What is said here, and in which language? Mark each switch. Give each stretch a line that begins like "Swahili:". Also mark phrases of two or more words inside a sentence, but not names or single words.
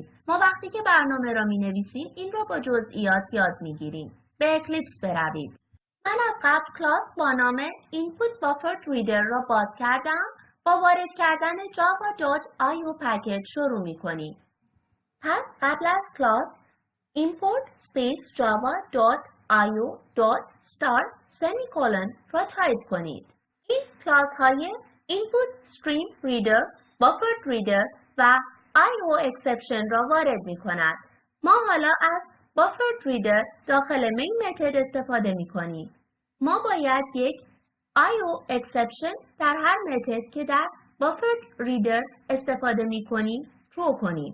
Persian: ما وقتی که برنامه را می‌نویسیم این را با جزئیات یاد می‌گیریم. به اکلیپس بروید. من از قبل کلاس با نام اینپوت بافرد ریدر را باز کردم. با وارد کردن java.io پکیج شروع می‌کنیم. پس قبل از کلاس
English: import space java.io.start semicolon
Persian: را تایپ کنید. این کلاس های
English: input stream reader، buffered reader
Persian: و
English: io exception
Persian: را وارد می کند. ما حالا از
English: buffered reader
Persian: داخل
English: main method
Persian: استفاده می کنیم. ما باید یک
English: io exception
Persian: در هر method که در
English: buffered reader
Persian: استفاده می کنیم true کنیم.